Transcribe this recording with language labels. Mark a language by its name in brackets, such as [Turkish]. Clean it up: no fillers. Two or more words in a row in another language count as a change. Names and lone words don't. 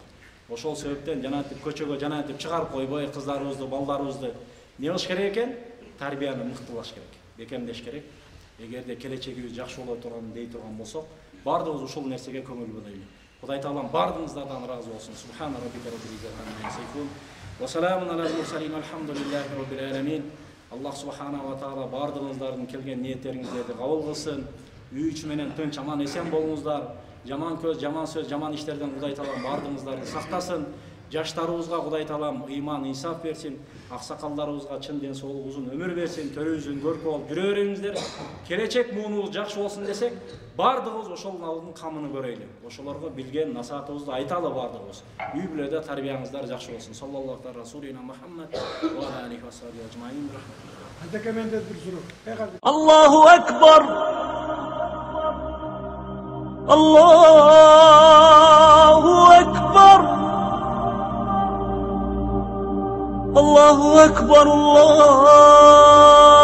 [Kyrgyz] Ошол себептен жанагынтип көчөгө жанагынтип чыгарып койбой, кыздарыбызды, балдарыбызды не кылыш керек экен? Тарбияны мыктылаш керек, бекемдеш керек. Эгерде келечегибиз жакшы боло турган дей турган болсок, бардыгыбыз ушул нерсеге көңүл бурайлы. Кудай Таалам бардыгыңыздардан ыраазы болсун. [Arabic] سبحان ربك رب العزة عما يصفون. وسلام على المرسلين. الحمد لله رب العالمين. الله سبحانه وتعالى [Kyrgyz] бардыгыңыздардын келген ниеттериңиздерди кабыл кылсын. Үй ичи менен тынч, аман, эсен болуңуздар. Жаман көз, жаман сөз, жаман иштерден Кудай Таалам бардыгыңыздарды сактасын. Жаштарыбызга Кудай Таалам ыйман, инсаф берсин. Аксакалдарыбызга чын ден соолук, узун өмүр берсин. Төрөбүздүн көркү болуп жүрө бериңиздер. Келечек муунубуз жакшы болсун десек, бардыгыбыз ошолордун камын көрөйлү. Ошолорго билген насаатыбызды айталы бардыгыбыз. Үй бүлөдө тарбияңыздар жакшы болсун. [Arabic] صلى الله على رسولنا محمد وعلى آله وصحبه أجمعين. Anda men de bir soru. الله أكبر. الله أكبر. الله أكبر. Allah